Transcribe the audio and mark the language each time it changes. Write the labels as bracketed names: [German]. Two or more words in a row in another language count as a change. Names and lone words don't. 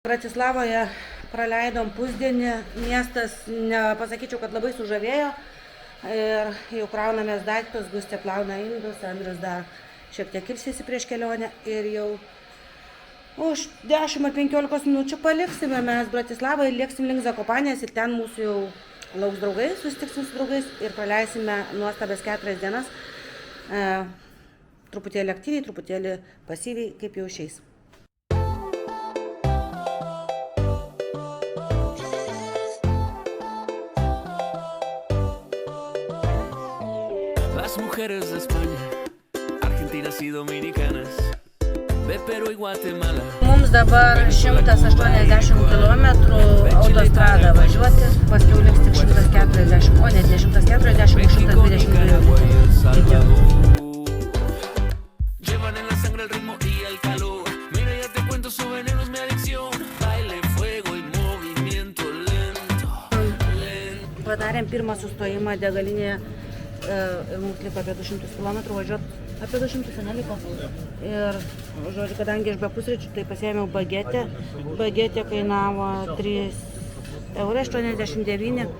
[Lithuanian] Bratislavoje praleidom pusdienį, miestas, nepasakyčiau, kad labai sužavėjo ir jau kraunamės daiktus, Gustė plauna indus, Andrius dar šiek tiek ilsisi prieš kelionę ir jau už 10-15 minučių paliksime mes Bratislavą ir lėksim link Zakopanės ir ten mūsų jau lauks draugai, susitiksim su draugais ir praleisime nuostabės 4 dienas, truputėlį aktyviai, truputėlį pasyviai, kaip jau išeis. [Spanish] Las mujeres de España, Argentinas y Dominicanas, de Perú y Guatemala. [Lithuanian] Mums dabar 180 km autostrada važiuoti, paskiau liks tik 140, o net ne 140, 122. [Spanish] Llevan en la sangre el ritmo y el calor. Mira, ya te cuento, su veneno es mi adicción. Baile, fuego y movimiento lento. [Lithuanian] Padarėm pirmą sustojimą degalinėje. Mums liko apie 200 km važiuoti, apie 200 neliko. Ir, žodžiu, kadangi aš be pusryčių, tai pasiėmiau bagetę. Bagetė kainavo 3,89 €.